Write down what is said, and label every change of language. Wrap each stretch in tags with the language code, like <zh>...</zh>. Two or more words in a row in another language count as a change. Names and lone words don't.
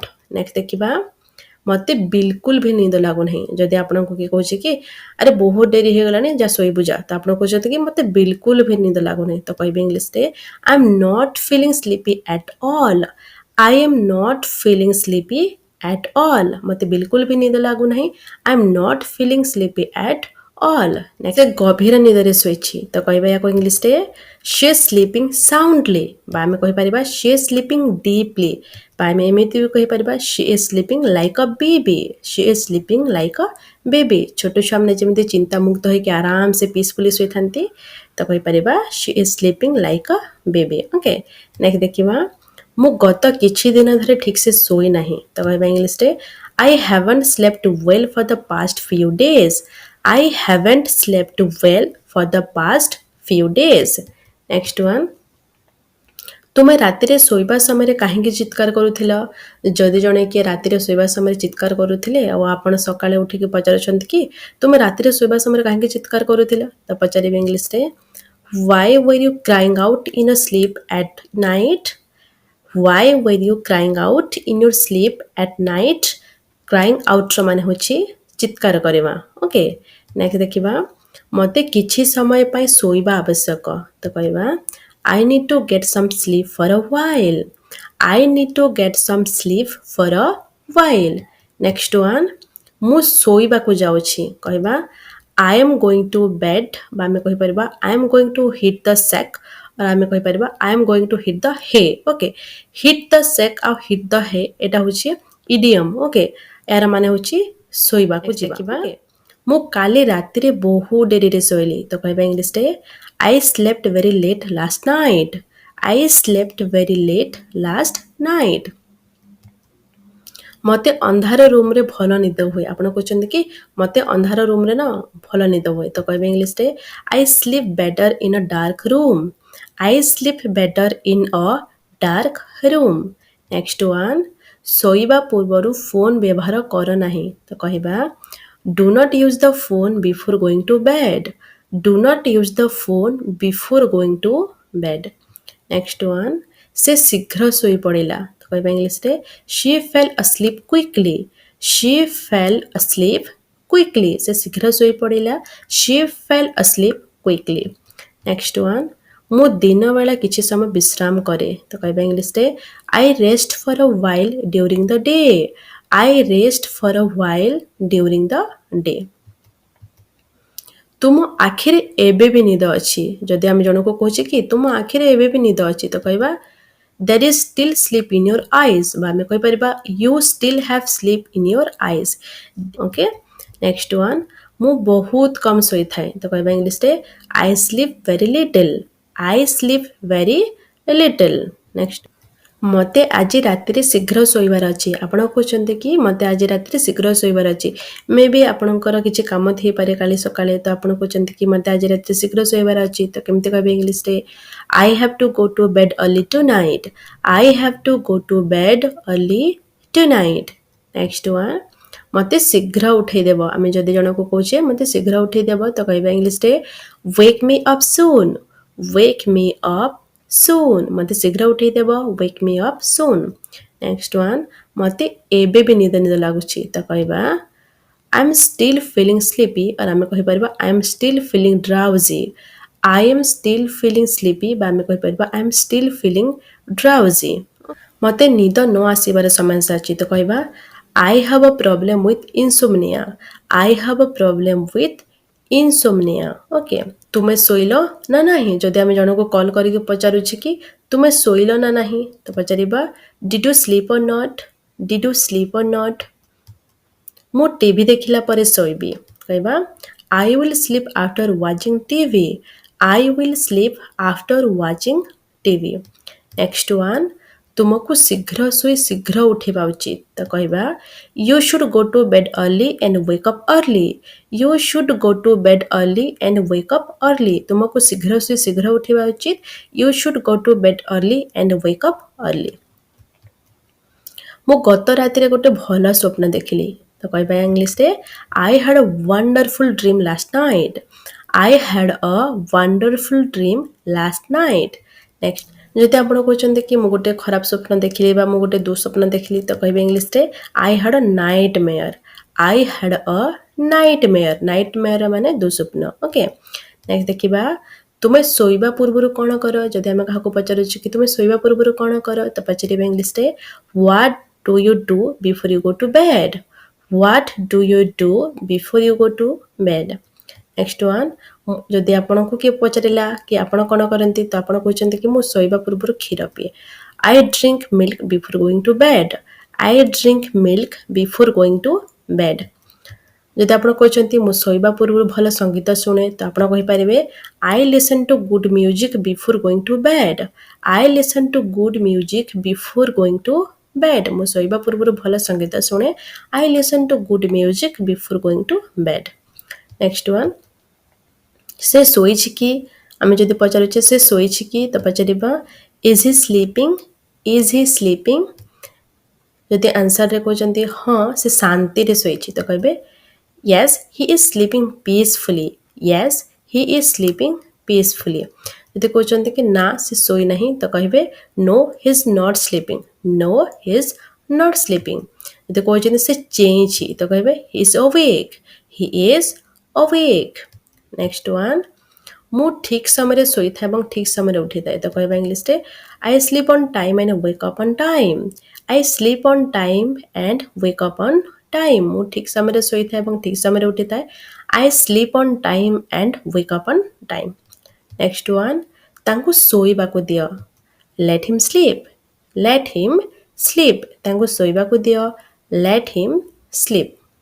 <or>ନେକ୍ସଟ ଦେଖିବା ମତେ ବିଲକୁଲ ବି ନିଦ ଲାଗୁନାହିଁ ଯଦି ଆପଣଙ୍କୁ କିଏ କହୁଛି କି ଆରେ ବହୁତ ଡେରି ହେଇଗଲାଣି ଯା ଶୋଇବୁ ଯା ତ ଆପଣ କହୁଛନ୍ତି କି ମତେ ବିଲକୁଲ ବି ନିଦ ଲାଗୁନାହିଁ ତ କହିବେ ଇଂଲିଶରେ</or> <en>I am not feeling sleepy at all. I am not feeling sleepy at all.</en> <or>ମତେ ବିଲକୁଲ ବି ନିଦ ଲାଗୁନାହିଁ</or> <en>I am not feeling sleepy at all.</en> <or>ନେକ୍ସଟ ଗଭୀର ନିଦରେ ଶୋଇଛି ତ କହିବା ୟାକୁ ଇଂଲିଶରେ</or> <en>she is sleeping soundly</en> <or>ବା ଆମେ କହିପାରିବା</or> <en>she is sleeping deeply</en> <or>ବା ଆମେ ଏମିତି ବି କହିପାରିବା</or> <en>she is sleeping like a baby. She is sleeping like a baby.</en> <or>ଛୋଟ ଛୁଆମାନେ ଯେମିତି ଚିନ୍ତାମୁକ୍ତ ହେଇକି ଆରାମସେ ପିସଫୁଲି ଶୋଇଥାନ୍ତି ତ କହିପାରିବା</or> <en>she is sleeping like a baby.</en> <or>ଓକେ ନେକ୍ସଟ ଦେଖିବା ମୁଁ ଗତ କିଛି ଦିନ ଧରି ଠିକସେ ଶୋଇ ନାହିଁ ତ କହିବା ଇଂଲିଶରେ</or> <en>I haven't slept well for the past few days. I haven't slept well for the past few days. Next one.</en> <or>ତୁମେ ରାତିରେ ଶୋଇବା ସମୟରେ କାହିଁକି ଚିତ୍କାର କରୁଥିଲ ଯଦି ଜଣେ କିଏ ରାତିରେ ଶୋଇବା ସମୟରେ ଚିତ୍କାର କରୁଥିଲେ ଆଉ ଆପଣ ସକାଳେ ଉଠିକି ପଚାରୁଛନ୍ତି କି ତୁମେ ରାତିରେ ଶୋଇବା ସମୟରେ କାହିଁକି ଚିତ୍କାର କରୁଥିଲ ତ ପଚାରିବେ ଇଂଲିଶରେ</or> <en>Why were you crying out in a sleep at night? Why were you crying out in your sleep at night? Crying out</en> <or>ର ମାନେ ହେଉଛି ଚିତ୍କାର କରିବା ଓକେ ନେକ୍ସଟ ଦେଖିବା ମୋତେ କିଛି ସମୟ ପାଇଁ ଶୋଇବା ଆବଶ୍ୟକ ତ କହିବା</or> <en>I need to get some sleep for a while. I need to get some sleep for a while. Next one.</en> <or>ମୁଁ ଶୋଇବାକୁ ଯାଉଛି କହିବା</or> <en>I am going to bed</en> <or>ବା ଆମେ କହିପାରିବା</or> <en>I am going to hit the sack</en> <or>ଆମେ କହିପାରିବା</or> <en>I am going to hit the hay. Okay. Hit the sack ଆଉ hit the hay</en> <or>ଏଟା ହେଉଛି</or> <en>idiom. Okay.</en> <or>ଏହାର ମାନେ ହେଉଛି ଶୋଇବାକୁ ଯିବା. Okay. ମୁଁ କାଲି ରାତିରେ ବହୁତ ଡେରିରେ ଶୋଇଲି ତ କହିବା ଇଂଲିଶରେ</or> <en>I slept very late last night. I slept very late last night.</en> <or>ମତେ ଅନ୍ଧାର ରୁମରେ ଭଲ ନିଦ ହୁଏ ଆପଣ କହୁଛନ୍ତି କି ମତେ ଅନ୍ଧାର ରୁମରେ ନା ଭଲ ନିଦ ହୁଏ ତ କହିବେ ଇଂଲିଶରେ</or> <en>I sleep better in a dark room. I sleep better in a dark room. Next one.</en> <or>ଶୋଇବା ପୂର୍ବରୁ ଫୋନ୍ ବ୍ୟବହାର କର ନାହିଁ ତ କହିବା</or> <en>Do not use the phone before going to bed. Do not use the phone before going to bed. Next one.</en> <or>ସେ ଶୀଘ୍ର ଶୋଇ ପଡ଼ିଲା ତ କହିବା ଇଂଲିଶରେ</or> <en>She fell asleep quickly. She fell asleep quickly.</en> <or>ସେ ଶୀଘ୍ର ଶୋଇ ପଡ଼ିଲା</or> <en>She fell asleep quickly. Next one.</en> <or>ମୁଁ ଦିନ ବେଳା କିଛି ସମୟ ବିଶ୍ରାମ କରେ ତ କହିବା ଇଂଲିଶରେ</or> <en>I rest for a while during the day. I rest for a while during the day.</en> <or>ତୁମ ଆଖିରେ ଏବେ ବି ନିଦ ଅଛି ଯଦି ଆମେ ଜଣକୁ କହୁଛେ କି ତୁମ ଆଖିରେ ଏବେ ବି ନିଦ ଅଛି ତ କହିବା</or> <en>There is still sleep in your eyes</en> <or>ବା ଆମେ କହିପାରିବା</or> <en>You still have sleep in your eyes. Okay. Next one.</en> <or>ମୁଁ ବହୁତ କମ୍ ଶୋଇଥାଏ ତ କହିବା ଇଂଲିଶରେ</or> <en>I sleep very little. I sleep very little. Next.</en> <or>ମୋତେ ଆଜି ରାତିରେ ଶୀଘ୍ର ଶୋଇବାର ଅଛି ଆପଣ କହୁଛନ୍ତି କି ମୋତେ ଆଜି ରାତିରେ ଶୀଘ୍ର ଶୋଇବାର ଅଛି ମେ ବି ଆପଣଙ୍କର କିଛି କାମ ଥାଇପାରେ କାଲି ସକାଳେ ତ ଆପଣ କହୁଛନ୍ତି କି ମୋତେ ଆଜି ରାତିରେ ଶୀଘ୍ର ଶୋଇବାର ଅଛି ତ କେମିତି କହିବେ ଇଂଲିଶରେ</or> <en>I have to go to bed early tonight. I have to go to bed early tonight. Next one.</en> <or>ମୋତେ ଶୀଘ୍ର ଉଠେଇଦେବ ଆମେ ଯଦି ଜଣକୁ କହୁଛେ ମୋତେ ଶୀଘ୍ର ଉଠେଇଦେବ ତ କହିବା ଇଂଲିଶରେ</or> <en>wake me up soon. Wake me up soon.</en> <or>ମୋତେ ଶୀଘ୍ର ଉଠେଇଦେବ</or> <en>wake me up soon. Next one.</en> <or>ମୋତେ ଏବେ ବି ନିଦ ଲାଗୁଛି ତ କହିବା</or> <en>I'm still feeling sleepy और</en> <or>ଆମେ କହିପାରିବା</or> <en>I'm still feeling drowsy. I am still feeling sleepy</en> <or>ବା ଆମେ କହିପାରିବା</or> <en>I am still feeling drowsy.</en> <or>ମୋତେ ନିଦ ନ ଆସିବାର ସମୟ ଆସିଛି ତ କହିବା</or> <en>I have a problem with insomnia. I have a problem with insomnia.</en> <or>ଓକେ ତୁମେ ଶୋଇଲ ନା ନାହିଁ ଯଦି ଆମେ ଜଣକୁ କଲ୍ କରିକି ପଚାରୁଛି କି ତୁମେ ଶୋଇଲ ନା ନାହିଁ ତ ପଚାରିବା</or> <en>Did you sleep or not? Did you sleep or not?</en> <or>ମୁଁ ଟିଭି ଦେଖିଲା ପରେ ଶୋଇବି କହିବା</or> <en>I will sleep after watching TV. I will sleep after watching TV. Next one</en> <or>ତୁମକୁ ଶୀଘ୍ର ଶୋଇ ଶୀଘ୍ର ଉଠିବା ଉଚିତ ତ କହିବା</or> <en>You should go to bed early and wake up early. You should go to bed early and wake up early.</en> <or>ତୁମକୁ ଶୀଘ୍ର ଶୋଇ ଶୀଘ୍ର ଉଠିବା ଉଚିତ</or> <en>You should go to bed early and wake up early.</en> <or>ମୁଁ ଗତ ରାତିରେ ଗୋଟେ ଭଲ ସ୍ୱପ୍ନ ଦେଖିଲି ତ କହିବା ଇଂଲିଶରେ</or> <en>I had a wonderful dream last night. I had a wonderful dream last night.</en> <or>Next ଯଦି ଆପଣ କହୁଛନ୍ତି କି ମୁଁ ଗୋଟେ ଖରାପ ସ୍ୱପ୍ନ ଦେଖିଲି ବା ମୁଁ ଗୋଟେ ଦୁଃସ୍ୱପ୍ନ ଦେଖିଲି ତ କହିବେ ଇଂଲିଶରେ</or> <en>I had a nightmare. I had a nightmare.</en> <or>Nightmare ମାନେ ଦୁଃସ୍ୱପ୍ନ ଓକେ ନେକ୍ସଟ ଦେଖିବା ତୁମେ ଶୋଇବା ପୂର୍ବରୁ କ'ଣ କର ଯଦି ଆମେ କାହାକୁ ପଚାରୁଛୁ କି ତୁମେ ଶୋଇବା ପୂର୍ବରୁ କ'ଣ କର ତ ପଚାରିବା ଇଂଲିଶରେ</or> <en>What do you do before you go to bed? What do you do before you go to bed? Next one</en> <or>ଯଦି ଆପଣଙ୍କୁ କିଏ ପଚାରିଲା କି ଆପଣ କ'ଣ କରନ୍ତି ତ ଆପଣ କହୁଛନ୍ତି କି ମୁଁ ଶୋଇବା ପୂର୍ବରୁ କ୍ଷୀର ପିଏ</or> <en>I drink milk before going to bed. I drink milk before going to bed.</en> <or>ଯଦି ଆପଣ କହୁଛନ୍ତି ମୁଁ ଶୋଇବା ପୂର୍ବରୁ ଭଲ ସଙ୍ଗୀତ ଶୁଣେ ତ ଆପଣ କହିପାରିବେ</or> <en>I listen to good music before going to bed. I listen to good music before going to bed.</en> <or>ମୁଁ ଶୋଇବା ପୂର୍ବରୁ ଭଲ ସଙ୍ଗୀତ ଶୁଣେ</or> <en>I listen to good music before going to bed. Next one</en> <or>ସେ ଶୋଇଛି କି ଆମେ ଯଦି ପଚାରୁଛେ ସେ ଶୋଇଛି କି ତ ପଚାରିବା</or> <en>Is he sleeping? Is he sleeping?</en> <or>ଯଦି ଆନ୍ସରରେ କହୁଛନ୍ତି ହଁ ସେ ଶାନ୍ତିରେ ଶୋଇଛି ତ କହିବେ</or> <en>Yes, he is sleeping peacefully. Yes, he is sleeping peacefully.</en> <or>ଯଦି କହୁଛନ୍ତି କି ନା ସେ ଶୋଇ ନାହିଁ ତ କହିବେ</or> <en>No, he is not sleeping. No, he is not sleeping.</en> <or>ଯଦି କହୁଛନ୍ତି ସେ ଚେଇଁଛି ତ କହିବେ</or> <en>He is awake. He is awake. Next one</en> <or>ମୁଁ ଠିକ୍ ସମୟରେ ଶୋଇଥାଏ ଏବଂ ଠିକ୍ ସମୟରେ ଉଠିଥାଏ ତ କହିବା ଇଂଲିଶରେ</or> <en>I sleep on time and wake up on time. I sleep on time and wake up on time.</en> <or>ମୁଁ ଠିକ୍ ସମୟରେ ଶୋଇଥାଏ ଏବଂ ଠିକ୍ ସମୟରେ ଉଠିଥାଏ</or> <en>I sleep on time and wake up on time. Next one</en> <or>ତାଙ୍କୁ ଶୋଇବାକୁ ଦିଅ</or> <en>Let him sleep. Let him sleep.</en> <or>ତାଙ୍କୁ ଶୋଇବାକୁ ଦିଅ</or> <en>Let him sleep.</en>